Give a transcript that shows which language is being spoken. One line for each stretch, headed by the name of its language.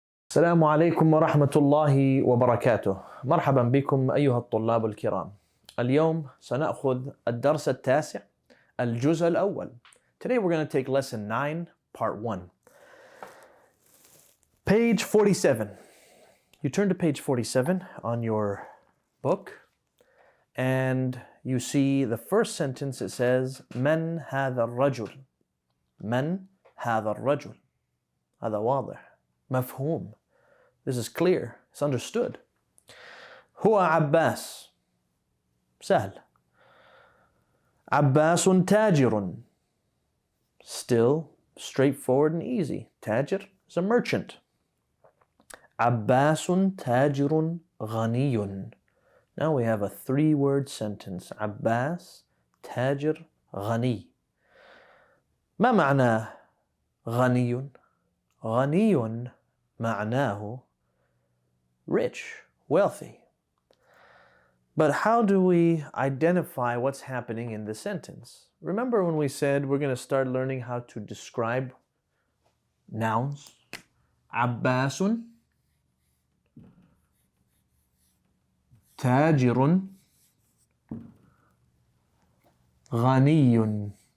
Arabic: السلام عليكم ورحمة الله وبركاته. مرحبا بكم أيها الطلاب الكرام. اليوم سنأخذ الدرس التاسع الجزء الأول.
English: Today we're going to take lesson 9 part 1. Page 47. You turn to page 47 on your book and you see the first sentence. It says
Arabic: من هذا الرجل. من هذا الرجل. هذا واضح. مفهوم.
English: This is clear. It's understood.
Arabic: هو عباس. سهل. عباس تاجر.
English: Still straightforward and easy. تاجر is a merchant.
Arabic: عباس تاجر غني.
English: Now we have a 3-word sentence.
Arabic: عباس تاجر غني. ما معنى غني؟ غني معناه
English: rich, wealthy. But how do we identify what's happening in the sentence? Remember when we said we're going to start learning how to describe nouns?
Arabic: عباس تاجر غني.